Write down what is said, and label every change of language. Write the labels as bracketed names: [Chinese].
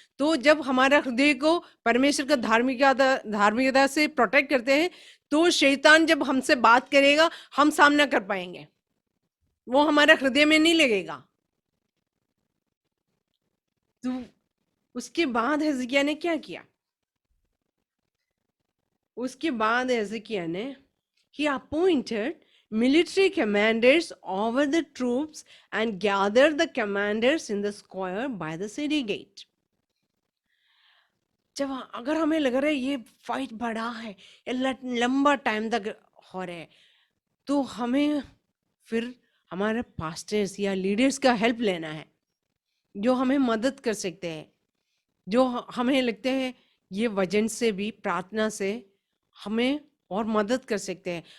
[Hindi] तो जब हमारा हृदय को परमेश्वर का धार्मिकता से प्रोटेक्ट करते हैं, तो शैतान जब हमसे बात करेगा हम सामना कर पाएंगे, वो हमारा हृदय में नहीं लगेगा। तो उसके बाद हिजकिय्याह ने क्या किया? उसके बाद हिजकिय्याह ने [English] he appointed military commanders over the troops and gathered the commanders in the square by the city gate. [Hindi] जब अगर हमें लग रहा है ये फाइट बड़ा है, ये लंबा टाइम तक हो रहा है, तो हमें फिर हमारे पास्टर्स या लीडर्स का हेल्प लेना है, जो हमें मदद कर सकते हैं, जो हमें लगते हैं ये वजन से भी, प्रार्थना से हमें और मदद कर सकते हैं।